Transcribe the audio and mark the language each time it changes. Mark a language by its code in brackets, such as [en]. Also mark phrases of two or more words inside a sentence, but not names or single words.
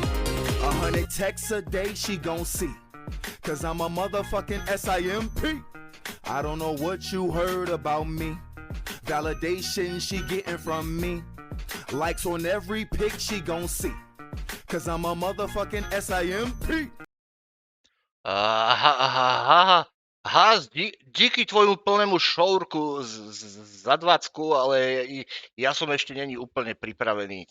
[en] 100 texts a day she gon' see. Cause I'm a motherfucking SIMP. I don't know what you heard about me. Validation she getting from me. Likes on every pic she gon' see. Cause I'm a motherfucking SIMP. [sk] Díky tvojmu plnému šourku za 20, ale ja som ešte není úplne pripravený.